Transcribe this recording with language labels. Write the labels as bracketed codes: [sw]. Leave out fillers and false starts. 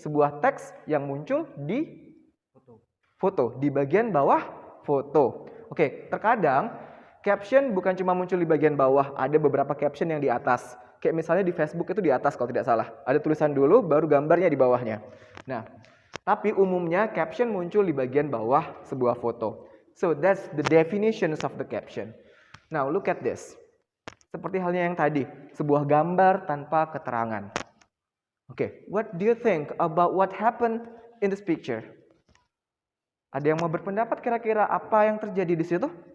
[id] Sebuah teks yang muncul di foto, di bagian bawah foto. Oke, terkadang caption bukan cuma muncul di bagian bawah, ada beberapa caption yang di atas. Kayak misalnya di Facebook itu di atas kalau tidak salah. Ada tulisan dulu, baru gambarnya di bawahnya. Nah, tapi umumnya caption muncul di bagian bawah sebuah foto. [en] So that's the definitions of the caption. Now look at this. [id] Seperti halnya yang tadi, sebuah gambar tanpa keterangan. [en] Oke, what do you think about what happened in this picture? [id] Ada yang mau berpendapat kira-kira apa yang terjadi di situ?